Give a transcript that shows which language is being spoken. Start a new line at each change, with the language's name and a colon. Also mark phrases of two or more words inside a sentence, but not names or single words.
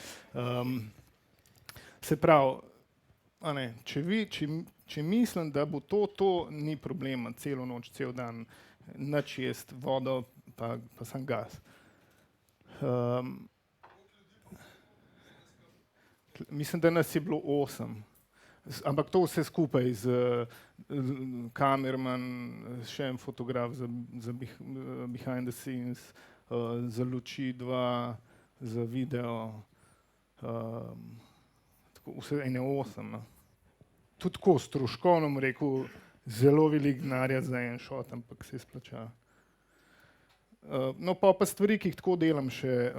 Slovenian: Se pravi, a ne, če mislim, da bo to ni problema, celo noč, cel dan, nič jest, vodo, pa sam gas. Mislim, da nas je bilo 8. Ampak to vse skupaj z kamerman, še en fotograf za
English: behind the scenes,
Slovenian: za luči 2, za video, vse ene 8. No. Tudi tako stroškovno, rekel, zelo veliko denarja za en shot, ampak se splača. No, pa stvari, ki jih tako delam še.